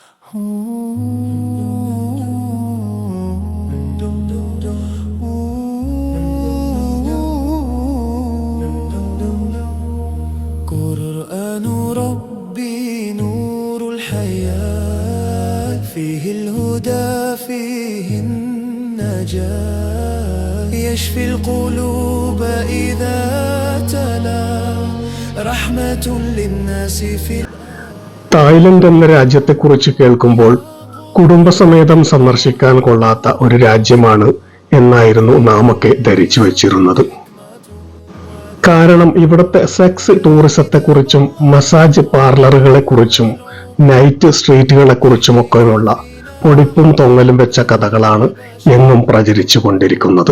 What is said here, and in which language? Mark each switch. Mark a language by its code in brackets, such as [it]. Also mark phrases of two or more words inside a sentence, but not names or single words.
[ar] قرآن ربي نور الحياة فيه الهدى فيه النجاة يشفي القلوب إذا تلا رحمة للناس في [ml] തായ്ലൻഡ് എന്ന രാജ്യത്തെക്കുറിച്ച് കേൾക്കുമ്പോൾ കുടുംബസമേതം സന്ദർശിക്കാൻ കൊള്ളാത്ത ഒരു രാജ്യമാണ് എന്നായിരുന്നു നാമൊക്കെ ധരിച്ചു വച്ചിരുന്നത്. കാരണം ഇവിടുത്തെ സെക്സ് ടൂറിസത്തെക്കുറിച്ചും മസാജ് പാർലറുകളെക്കുറിച്ചും നൈറ്റ് സ്ട്രീറ്റുകളെക്കുറിച്ചുമൊക്കെയുള്ള പൊടിപ്പും തൊങ്ങലും വെച്ച കഥകളാണ് എങ്ങും പ്രചരിച്ചു കൊണ്ടിരിക്കുന്നത്.